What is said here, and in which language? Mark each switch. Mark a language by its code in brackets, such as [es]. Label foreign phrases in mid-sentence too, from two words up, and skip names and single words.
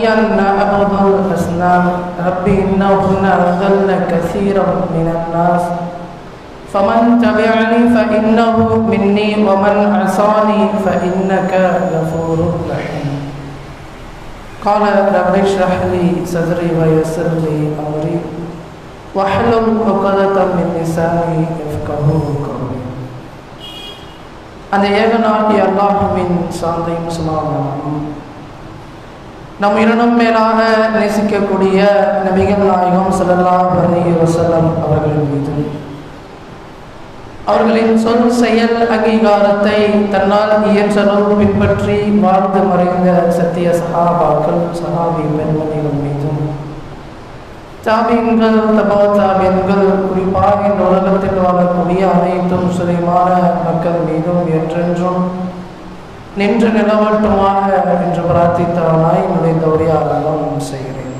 [ar] أن نعبد الأصنام ربي إنهن أضلن كثيرا من الناس فمن تبعني فإنه مني ومن عصاني فإنك غفور رحيم قال رب اشرح لي صدري ويسر لي أمري واحلل عقدة من لساني يفقهوا قولي. [ta] அந்த ஏகனாகிய அல்லாஹ்வின் சாந்தியும் சமாதானமும் நம் இரண்டும் மேலாக நேசிக்கக்கூடிய நபிகள் நாயகம் ஸல்லல்லாஹு [ar] عليه وسلم [ta] அவர்களின் மீது அவர்களின் சொல் செயல் அங்கீகாரத்தை தன்னால் இயன்றளவு பின்பற்றி வாழ்ந்து மறைந்த சத்திய சஹாபாக்கள் சஹாபி பெண்மணிகள் மீதும் தாபீன்கள் தபா தாபீன்கள் குறிப்பாக இந்த உலகத்தில் வாழக்கூடிய அனைத்து முஸ்லிமான மக்கள் மீதும் என்றென்றும் நின்று நிலவட்டுமாக என்று பிரார்த்தித்தவனாய் என்னுடைய தௌரிய ஆரம்பம் செய்கிறேன்.